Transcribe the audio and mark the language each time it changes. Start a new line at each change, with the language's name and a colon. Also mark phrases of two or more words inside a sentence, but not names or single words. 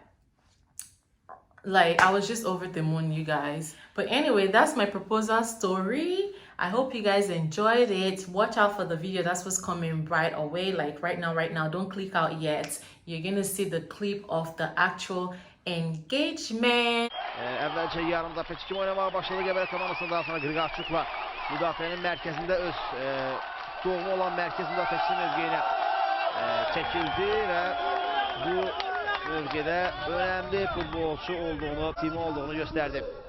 English: Like, I was just over the moon, you guys. But anyway, that's my proposal story. I hope you guys enjoyed it. Watch out for the video. That's what's coming right away. Like right now. Don't click out yet. You're gonna see the clip of the actual engagement.
Azerbaijani: Evvelce yarımda Peçkin oynamaya başladı Gebele komandosundan daha sonra Grigafçuk'la müdafiənin mərkəzində öz doğma olan mərkəz müdafiəçisinin mövqeyinə çəkildi və bu bölgədə önemli futbolçu olduğunu, timi olduğunu göstərdi.